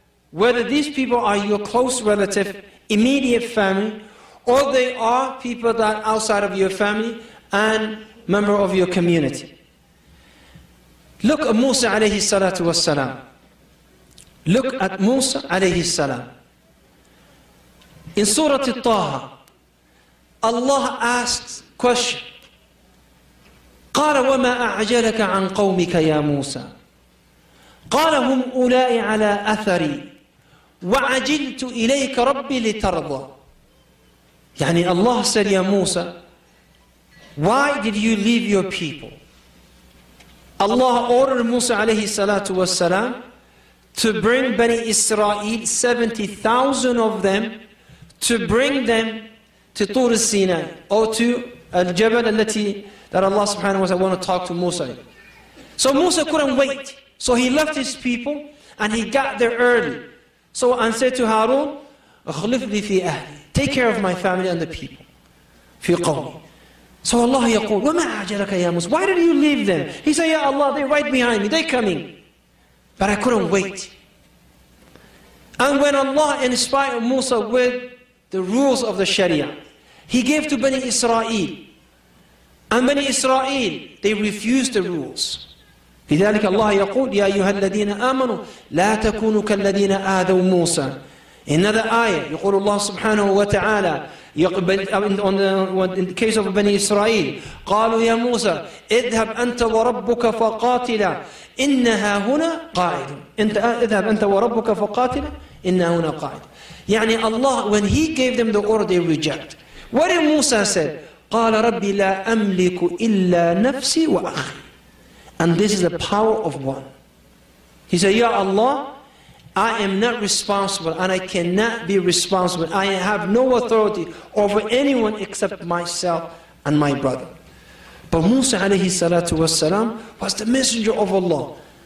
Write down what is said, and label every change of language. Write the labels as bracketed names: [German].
[English] Whether these people are your close relative, immediate family, or they are people that are outside of your family and member of your community. Look at Musa alayhi salatu wassalam. Look at Musa alayhi salam. In Surah Taha, Allah asks question. [Arabic] قال وما أعجلك عن قومك يا موسى قال هم أولئك على أثري وعجلت إليك ربي لترضى. يعني [English] Allah said, Ya Musa, why did you leave your people? Allah ordered Musa alayhi salatu wassalam to bring Bani Israel, 70,000 of them, to bring them to Tur Sinai, or to Al-Jabal that Allah subhanahu wa ta'ala wanted to talk to Musa. So Musa couldn't wait. So he left his people and he got there early. So and said to Harun, [Arabic] أخلفني في أهلي. [English] Take care of my family and the people. [Arabic] في قومي. So Allah يقول وما أعجلك يا موسى. [English] Why did you leave them? He said, Ya Allah, they're right behind me, they're coming. But I couldn't wait. And when Allah inspired Musa with the rules of the Sharia, He gave to Bani Israel. And Bani Israel, they refused the rules. [Arabic] لذلك الله يقول يا أيها الذين آمنوا لا تكونوا كالذين آذوا موسى. [English] Another ayah [Arabic] يقول الله سبحانه وتعالى [English] in the case of [Arabic] بني إسرائيل قالوا يا موسى اذهب أنت وربك فقاتلا إنها هنا قاعد. اذهب أنت وربك فقاتلا إنها هنا قاعد. يعني [English] Allah, when He gave them the order, they reject. What did Musa say? [Arabic] قال ربي لا أملك إلا نفسي وأخي. [English] And this is the power of one. He said, Ya Allah, I am not responsible and I cannot be responsible. I have no authority over anyone except myself and my brother. But Musa alayhi salatu wassalam was the messenger of Allah.